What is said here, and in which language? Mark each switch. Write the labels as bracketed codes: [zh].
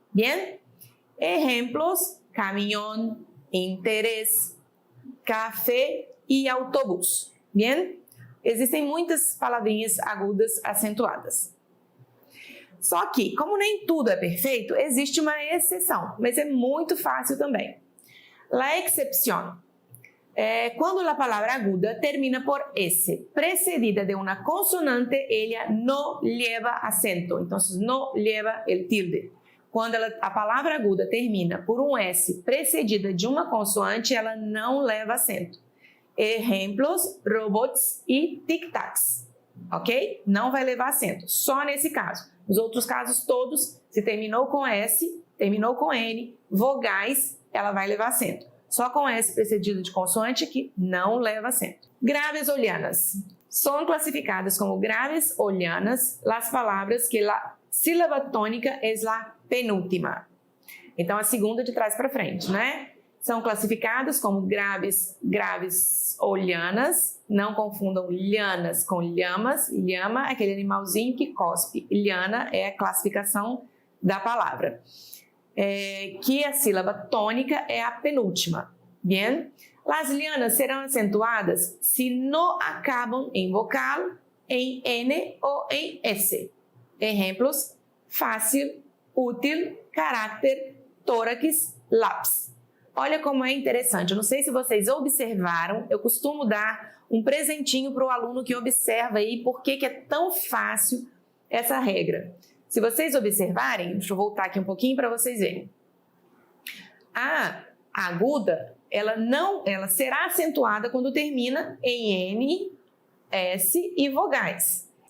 [es] Bien? [pt] Exemplos: caminhão, interesse, café e autobús. Bien? Existem muitas palavrinhas agudas acentuadas. Só que, como nem tudo é perfeito, existe uma exceção, mas é muito fácil também. [es] La excepción. Cuando la palabra aguda termina por S, precedida de una consonante, ella no lleva acento, entonces no lleva el tilde. [pt] Quando a palavra aguda termina por um S precedida de uma consoante, ela não leva acento. Exemplos, robots e tic-tacs, ok? Não vai levar acento, só nesse caso. Nos outros casos todos, se terminou com S, terminou com N, vogais, ela vai levar acento. Só com S precedido de consoante que não leva acento. Graves o llanas. São classificadas como graves o llanas as palavras que a sílaba tônica é a penúltima. Então, a segunda de trás para frente, né? São classificadas como graves ou llanas. Não confundam llanas com lhamas. Lhama é aquele animalzinho que cospe. Llana é a classificação da palavra. Que a sílaba tônica é a penúltima. [es] Bien? [pt] As llanas serão acentuadas se não acabam em vocal, em N ou em S. Exemplos: fácil, útil, caráter, tórax, lápis. Olha como é interessante. Eu não sei se vocês observaram, eu costumo dar um presentinho para o aluno que observa aí por que é tão fácil essa regra. Se vocês observarem, deixa eu voltar aqui um pouquinho para vocês verem. A aguda, ela será acentuada quando termina em N, S e vogais.